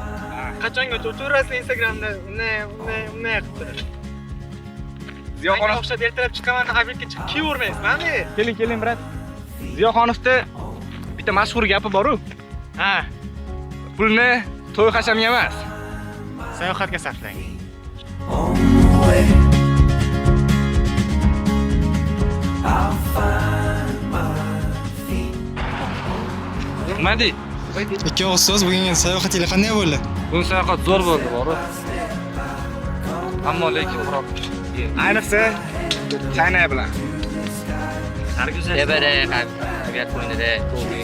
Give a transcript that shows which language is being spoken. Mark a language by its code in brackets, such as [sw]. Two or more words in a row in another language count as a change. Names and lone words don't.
[uz] Qachongacha o'tirasizlar Instagramda unday qilib. Ziyoxonov o'xshab ertalab chiqaman, habibga chiqib kiyavermaysiz, mani. keling brat. Ziyoxonovda bitta mashhur gapi bor-ku. Ha, Pulni to'y hashamga emas. sayohatga sarflang. [en] On the way. I'll find my feet. [uz] Nima deydi? Ikki ustoz bugungi sayohatingiz qanday bo'ldi? Bu sayohat zo'r bo'ldi, bor. Ammo lekin biroq ayniqsa China bilan. Tebere tabiat qo'ynida to'g'ri.